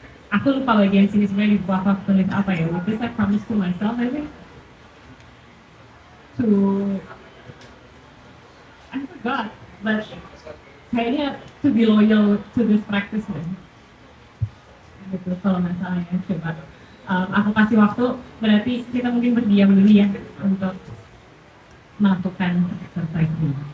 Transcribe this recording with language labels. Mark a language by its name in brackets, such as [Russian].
[Indonesian] Aku lupa bagian sini sebenarnya di buku apa tulis apa ya. [English] With this, I promise to myself, I think I forgot, but [Indonesian] kayaknya [English] to be loyal to this practice man. [Indonesian] gitu kalau masalahnya. Coba aku kasih waktu, berarti kita mungkin berdiam dulu ya untuk melakukan exercise ini.